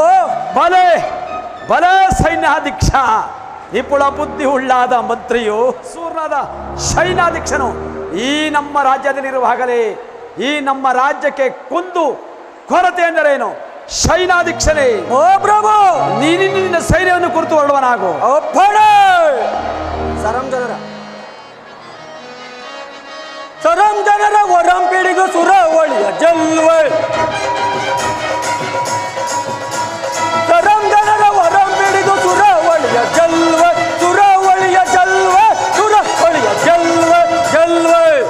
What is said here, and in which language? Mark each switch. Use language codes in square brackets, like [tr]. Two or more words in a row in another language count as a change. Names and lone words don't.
[kn] ಬಲೆ ಬಲೆ ಸೈನ್ಯಾಧ್ಯಕ್ಷ, ನಿಪುಣ ಬುದ್ಧಿ ಉಳ್ಳಾದ ಮಂತ್ರಿಯು ಸೂರ್ಯನಾದ ಸೈನ್ಯಾಧ್ಯಕ್ಷನು ಈ ನಮ್ಮ ರಾಜ್ಯದಲ್ಲಿರುವಾಗಲೇ ಈ ನಮ್ಮ ರಾಜ್ಯಕ್ಕೆ ಕುಂದು ಕೊರತೆ ಎಂದರೇನು? ಸೈನ್ಯಾಧ್ಯಕ್ಷನೇ, ಓ ಪ್ರಭು, ನಿನ್ನ ಸೈನ್ಯವನ್ನು ಕುರಿತು ಹೊರಡುವನಾಗು. ಅಪ್ಪಣೆ. ಸರಂಜನರ ಒರಂಪಿಡಿದು ಸುರವಳಿಯ ಜಲ್ವೆ, ಸರಂಜನರ ಒರಂಪಿಡಿದು ಸುರವಳಿಯ ಜಲ್ವೆ, ಸುರವಳಿಯ ಜಲ್ವೆ, ಸುರವಳಿಯ ಜಲ್ವೆ ಜಲ್ವೆ.